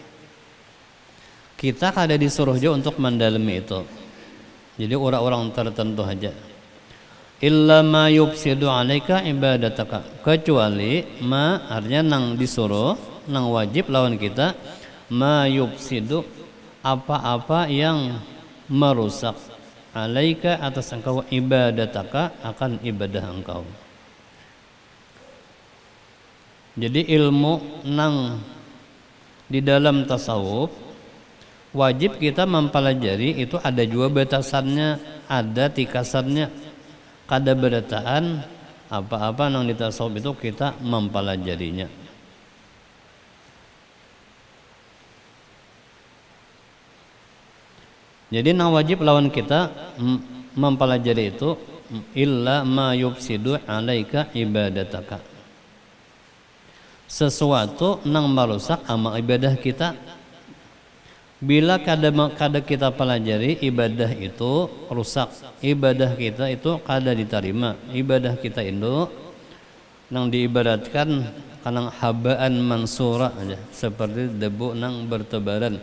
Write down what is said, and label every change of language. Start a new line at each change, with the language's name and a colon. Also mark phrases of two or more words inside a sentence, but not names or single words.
Banjar: Kita kada disuruh juga untuk mendalami itu.
Indonesian: Jadi orang-orang tertentu aja.
Arabic: إلا ما يفسد عليك عبادتك,
Banjar: kecuali ma artinya nang disuruh, nang wajib lawan kita,
Arabic: ما يفسد,
Indonesian: apa-apa yang merusak, 'alaika atas engkau, ibadataka akan ibadah engkau.
Banjar: Jadi ilmu nang di dalam tasawuf wajib kita mempelajari itu ada juga batasannya, ada tikasannya. Kada berataan Apa-apa nang di tasawuf itu kita mempelajarinya. Jadi nang wajib lawan kita mempelajari itu
Arabic: إلا ما يفسد عليك عبادتك.
Banjar: Sesuatu nang merusak amal ibadah kita. Bila kada kita pelajari ibadah itu rusak, ibadah kita itu kada diterima, ibadah kita itu nang diibaratkan kanang
Arabic: هباء منثورا
Banjar: aja, seperti debu nang bertebaran.